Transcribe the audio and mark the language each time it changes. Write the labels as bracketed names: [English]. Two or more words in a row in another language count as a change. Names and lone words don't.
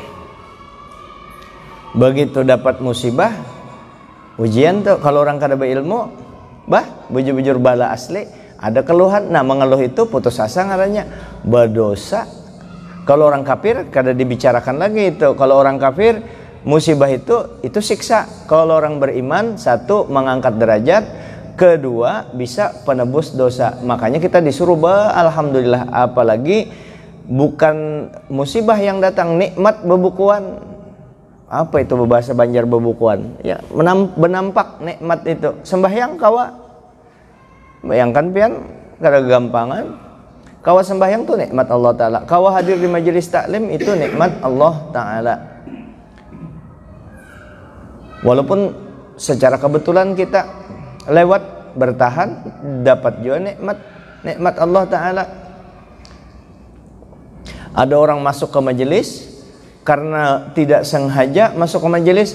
[Indonesian] Begitu dapat musibah, ujian tuh, kalau orang kada berilmu, [Banjar] bujur-bujur bala asli, [Indonesian] ada keluhan. Nah, mengeluh itu putus asa ngarannya, berdosa. Kalau orang kafir kada dibicarakan lagi itu. Kalau orang kafir musibah itu siksa. Kalau orang beriman, satu mengangkat derajat, kedua bisa penebus dosa. Makanya kita disuruh alhamdulillah, apalagi bukan musibah yang datang, nikmat bebukuan. Apa itu bahasa Banjar bebukuan? Ya, menampak nikmat itu. Sembahyang kawa. [Banjar] Bayangkan pian kada gampangan. [Indonesian] Kawa sembahyang tuh nikmat Allah Ta'ala. Kawa hadir di majelis taklim itu nikmat Allah Ta'ala. Walaupun secara kebetulan kita lewat bertahan, dapat juga nikmat Allah Ta'ala. Ada orang masuk ke majelis karena tidak sengaja masuk ke majelis.